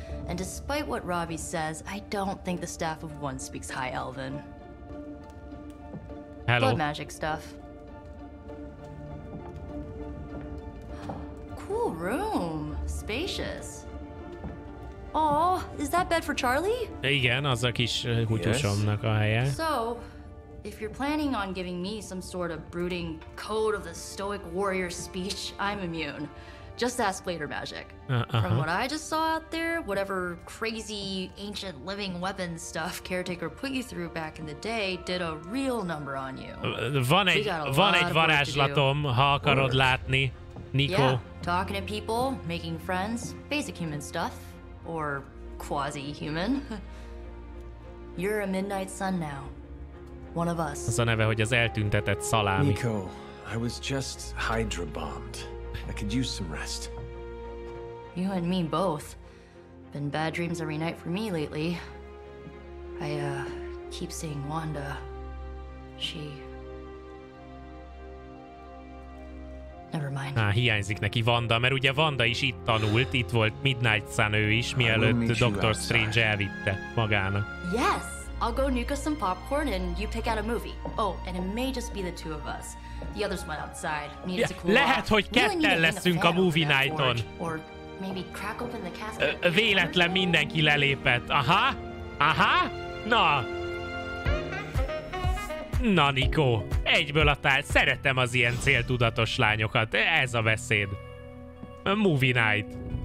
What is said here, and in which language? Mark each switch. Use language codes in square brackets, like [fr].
[en] And despite what Robbie says, I don't think the staff of one speaks High Elven. Hello. Blood magic stuff. Cool room. Spacious. Oh, is that bed for Charlie? [hu] Igen, az a kis kutyusomnak a helye. [en] So, if you're planning on giving me some sort of brooding code of the stoic warrior speech, I'm immune. Just ask later, Magic. From what I just saw out there, whatever crazy ancient living weapons stuff Caretaker put you through back in the day did a real number on you. [hu] Van egy varázslatom, ha akarod látni, Nico. [en] Yeah, talking to people, making friends, basic human stuff. Or quasi-human. You're a midnight sun now. One of us. [hu] Az a neve, hogy az eltüntetett szalámi. [en] Nico, I was just Hydra bombed. I could use some rest. You and me both. Been bad dreams every night for me lately. I keep seeing Wanda. She... Never mind. [hu] Hiányzik neki Wanda, mert ugye Wanda is itt tanult, itt volt Midnight Sun ő is, mielőtt Doctor Strange elvitte magának. [en] Yes! I'll go nuke us some popcorn and you pick out a movie. Oh, and it may just be the two of us. The others went outside. Needed to cool [hu] Lehet, [en] off. [hu] hogy ketten leszünk a movie nighton. [en] Or maybe crack open the casket. [hu] Véletlen mindenki lelépett. Aha! Aha! Na! Na, Nikó, egyből a tár. Szeretem az ilyen céltudatos lányokat. Ez a beszéd. Movie night.